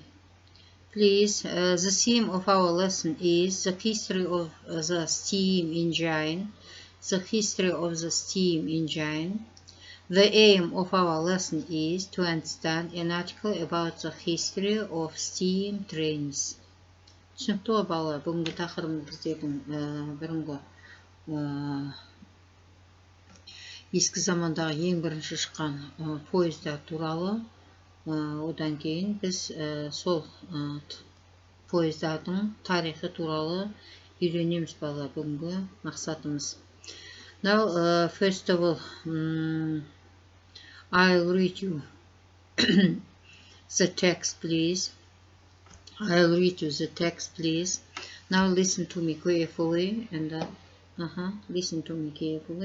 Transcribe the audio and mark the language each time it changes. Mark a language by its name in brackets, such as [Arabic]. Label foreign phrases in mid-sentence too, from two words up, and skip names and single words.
[English] Please, the theme of our lesson is the history of the steam engine. The history of the steam engine. The aim of our lesson is to understand an article about the history of steam trains. [Kazakh] Түсінікті ғой балалар, бүгінгі тақырыбымыз біздердің бұрынғы ескі замандағы ең бірінші шыққан поездар туралы. Одан кейін біз сол поездардың тарихы туралы үйренеміз балалар, бүгінгі мақсатымыз. [English] Now, first of all, I'll read you the text, please. I'll read you the text, please. Now listen to me carefully, and listen to me carefully.